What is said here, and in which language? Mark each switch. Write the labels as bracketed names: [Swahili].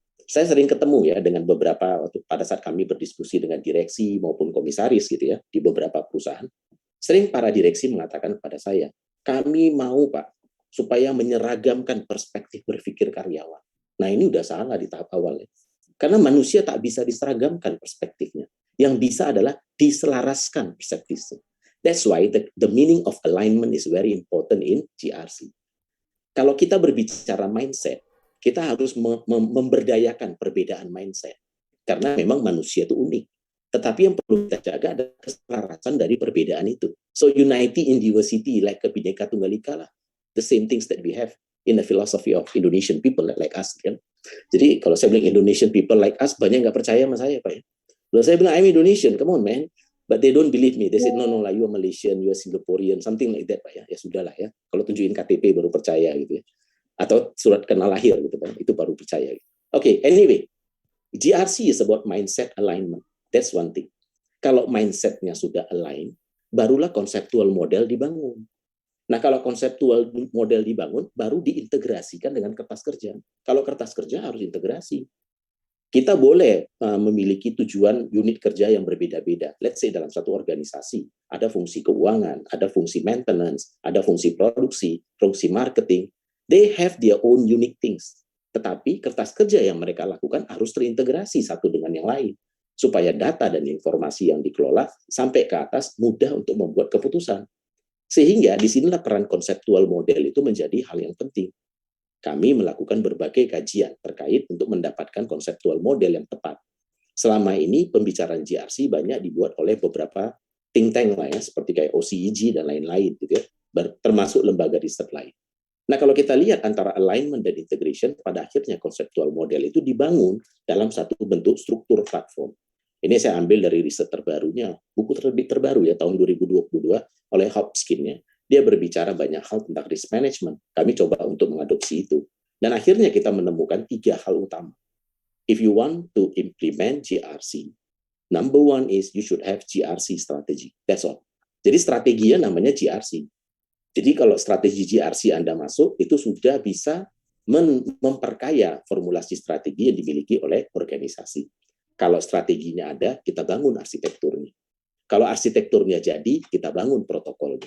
[Indonesian] Saya sering ketemu ya dengan beberapa pada saat kami berdiskusi dengan direksi maupun komisaris gitu ya di beberapa perusahaan. Sering para direksi mengatakan kepada saya, kami mau Pak supaya menyeragamkan perspektif berpikir karyawan. Nah ini udah salah di tahap awal ya. Karena manusia tak bisa diseragamkan perspektifnya. Yang bisa adalah diselaraskan perspektifnya. [English] That's why the meaning of alignment is very important in GRC. [Indonesian] Kalau kita berbicara mindset, kita harus memberdayakan perbedaan mindset. Karena memang manusia itu unik. Tetapi yang perlu kita jaga adalah keselarasan dari perbedaan itu. [English] So unity in diversity like Bhinneka Tunggal Ika lah. The same things that we have in the philosophy of Indonesian people like us. Kan? [Indonesian] Jadi kalau saya bilang [English] Indonesian people like us, [Indonesian] banyak nggak percaya sama saya Pak ya. Kalau saya bilang [English] I'm Indonesian, come on man. But they don't believe me. They say no lah, you are Malaysian, you are Singaporean, something like that Pak ya. [Indonesian] Ya sudahlah ya. Kalau tunjukin KTP baru percaya gitu ya. Atau surat kenal lahir gitu kan, itu baru percaya. [English] Oke, anyway, GRC is about mindset alignment. That's one thing. [Indonesian] Kalau mindsetnya sudah align, barulah konseptual model dibangun. Nah, kalau konseptual model dibangun, baru diintegrasikan dengan kertas kerja. Kalau kertas kerja harus integrasi. Kita boleh memiliki tujuan unit kerja yang berbeda-beda. [English] Let's say [Indonesian] dalam satu organisasi, ada fungsi keuangan, ada fungsi maintenance, ada fungsi produksi, fungsi marketing. [English] They have their own unique things. [Indonesian] Tetapi kertas kerja yang mereka lakukan harus terintegrasi satu dengan yang lain. Supaya data dan informasi yang dikelola sampai ke atas mudah untuk membuat keputusan. Sehingga disinilah peran konseptual model itu menjadi hal yang penting. Kami melakukan berbagai kajian terkait untuk mendapatkan konseptual model yang tepat. Selama ini pembicaraan GRC banyak dibuat oleh beberapa think tank lah ya, seperti kayak OCEG dan lain-lain gitu ya, termasuk lembaga riset lain. Nah, kalau kita lihat antara alignment dan integration, pada akhirnya konseptual model itu dibangun dalam satu bentuk struktur platform. Ini saya ambil dari riset terbarunya, buku terbit terbaru ya, tahun 2022 oleh Hopkins ya. Dia berbicara banyak hal tentang risk management. Kami coba untuk mengadopsi itu. Dan akhirnya kita menemukan 3 hal utama. [English] If you want to implement GRC, number one is you should have GRC strategy. That's all. [Indonesian] Jadi strateginya namanya GRC. Jadi kalau strategi GRC Anda masuk, itu sudah bisa memperkaya formulasi strategi yang dimiliki oleh organisasi. Kalau strateginya ada, kita bangun arsitekturnya. Kalau arsitekturnya jadi, kita bangun protokol.